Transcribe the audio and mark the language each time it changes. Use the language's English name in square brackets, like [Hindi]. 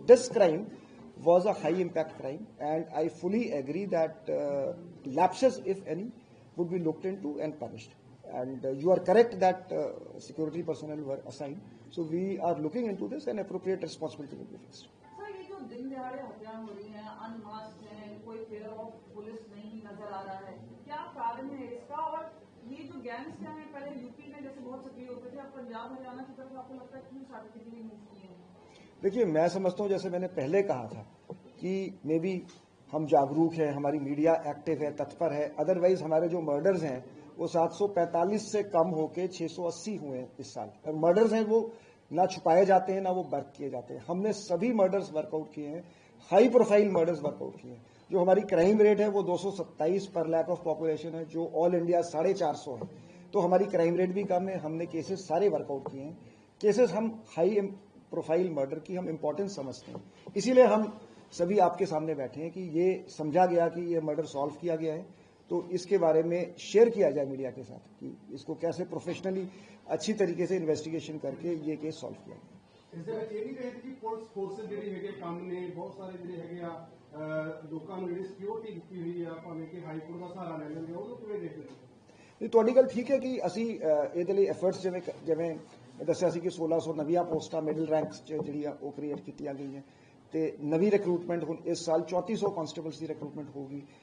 [English] So this crime was a high impact crime, and I fully agree that lapses, if any, would be looked into and punished. And you are correct that security personnel were assigned. So we are looking into this, and appropriate responsibility will be fixed. [Hindi] Sir, ये जो दिन दिहाड़े हत्याएं हो रही हैं, unmask हैं, कोई फेयर ऑफ पुलिस नहीं नजर आ रहा है, क्या कारण है इसका? और ये जो गैंग्स हैं, पहले यूपी में जैसे बहुत सक्रिय होते थे, अब पंजाब हरियाणा की तरफ आपको लगता है क्यों स्ट्रैटेजिकली मूव किए हैं? देखिए, मैं समझता हूँ, जैसे मैंने पहले कहा था कि [English] maybe [Hindi] हम जागरूक हैं, हमारी मीडिया एक्टिव है, तत्पर है, अदरवाइज हमारे जो मर्डर्स हैं वो 745 से कम होके 680 हुए हैं इस साल। और मर्डर्स हैं वो ना छुपाए जाते हैं, ना वो वर्क किए जाते हैं। हमने सभी मर्डर्स वर्कआउट किए हैं, हाई प्रोफाइल मर्डर्स वर्कआउट किए हैं। जो हमारी क्राइम रेट है वो 227 पर लाख ऑफ पॉपुलेशन है, जो ऑल इंडिया 450 है। तो हमारी क्राइम रेट भी कम है। हमने केसेस सारे वर्कआउट किए हैं। केसेस हम हाई प्रोफाइल मर्डर की हम इंपॉर्टेंस समझते हैं, इसीलिए हम सभी आपके सामने बैठे हैं कि ये समझा गया कि ये मर्डर सॉल्व किया गया है, तो इसके बारे में शेयर किया जाए मीडिया के साथ कि इसको कैसे प्रोफेशनली अच्छी तरीके से इन्वेस्टिगेशन करके ये केस सॉल्व किया गया। इससे ये नहीं कहते कि पुलिस फोर्सेस [Punjabi] ਜਿਹੜੀ ਹੈਗੇ ਕੰਮ ਨੇ ਬਹੁਤ ਸਾਰੇ ਜਿਹੜੇ ਹੈਗੇ ਆ ਲੋਕਾਂ ਨੂੰ ਜਿਹੜੀ ਸਿਕਿਉਰਿਟੀ ਦਿੱਤੀ ਹੋਈ ਆ ਭਾਵੇਂ ਕਿ ਹਾਈ ਕੋਰਟ ਦਾ ਸਹਾਰਾ ਲੈ ਲੈਂਦੇ ਉਹਨੂੰ ਕਿਵੇਂ ਦੇਖਦੇ ਹੋ? ਨਹੀਂ, ਤੁਹਾਡੀ ਗੱਲ ਠੀਕ ਹੈ ਕਿ ਅਸੀਂ ਇਹਦੇ ਲਈ ਐਫਰਟਸ ਜਿਵੇਂ ਦੱਸਿਆ ਸੀ ਕਿ 1600 ਨਵੀਆਂ ਪੋਸਟਾਂ ਮਿਡਲ ਰੈਂਕਸ 'ਚ ਜਿਹੜੀਆਂ ਉਹ ਕ੍ਰੀਏਟ ਕੀਤੀਆਂ ਗਈਆਂ ਤੇ ਨਵੀਂ ਰਿਕਰੂਟਮੈਂਟ ਹੁਣ ਇਸ ਸਾਲ 3400 ਕਾਂਸਟੇਬਲਸ ਦੀ ਰਿਕਰੂਟਮੈਂਟ ਹੋਊਗੀ।